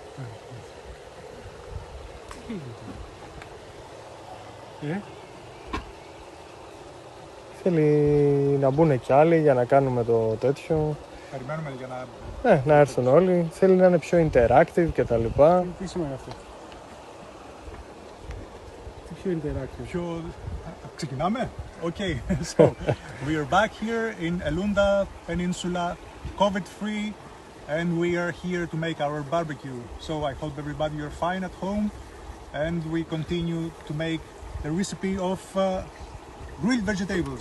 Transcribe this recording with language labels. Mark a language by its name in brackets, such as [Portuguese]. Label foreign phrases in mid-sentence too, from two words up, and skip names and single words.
[Greek] Θέλει να μπουν κι άλλοι για να κάνουμε το τέτοιο. Περιμένουμε για να... Ναι, να έρθουν όλοι. Θέλει να είναι πιο interactive και τα λοιπά. Τι σημαίνει αυτό? Τι πιο interactive. Πιο... Ξεκινάμε? [English] Okay, so we are back here in Elunda Peninsula, COVID-free, and we are here to make our barbecue. So I hope everybody are fine at home, and we continue to make the recipe of grilled vegetables.